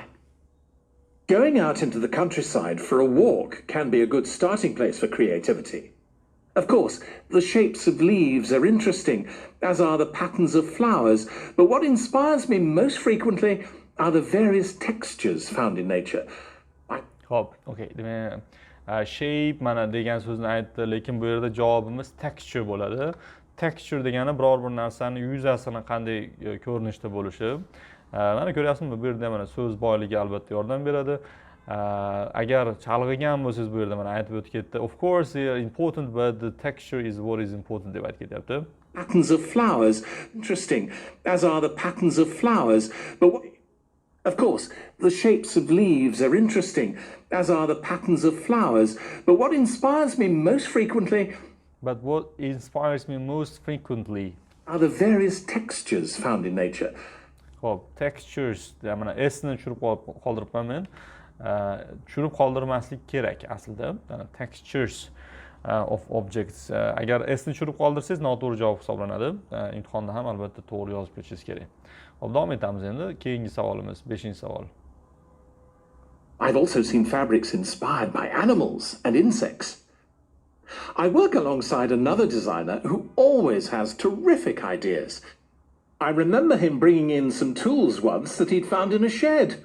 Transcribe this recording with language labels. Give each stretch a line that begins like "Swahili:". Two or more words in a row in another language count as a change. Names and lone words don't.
English: Going out into the countryside for a walk can be a good starting place for creativity. Of course, the shapes of leaves are interesting, as are the patterns of flowers, but what inspires me most frequently are the various textures found in nature.
Uzbek: Xo'p, okay. Demak, shape mana degan so'zni aytdi, lekin bu yerda javobimiz texture bo'ladi. Texture degani biror bir narsani yuzasini qanday ko'rinishda bo'lishi. Mana ko'ryapsizmi, bu yerda mana so'z boyligi albatta yordam beradi. Agar chalg'igan bo'lsangiz bu yerda mana aytib o'tib ketdi.
English: Of course, they are important, but the texture is what is important
Uzbek: deb aytib ketyapti.
English: Patterns of flowers, interesting, as are the patterns of flowers, but what... Of course, the shapes of leaves are interesting, as are the patterns of flowers, but what inspires me most frequently are the various textures found in nature.
Uzbek: Xo'p, textures, mana s-ni tushirib qoldiribman men. Tushirib qoldirmaslik kerak aslida.
English: Textures of objects.
Uzbek: Agar s-ni tushirib qoldirsangiz noto'g'ri javob hisoblanadi. Imtihonda ham albatta to'g'ri yozib ketishingiz kerak. Hop, davom etamiz endi. Keyingi savolimiz, 5-savol.
English: I've also seen fabrics inspired by animals and insects. I work alongside another designer who always has terrific ideas. I remember him bringing in some tools once that he'd found in a shed.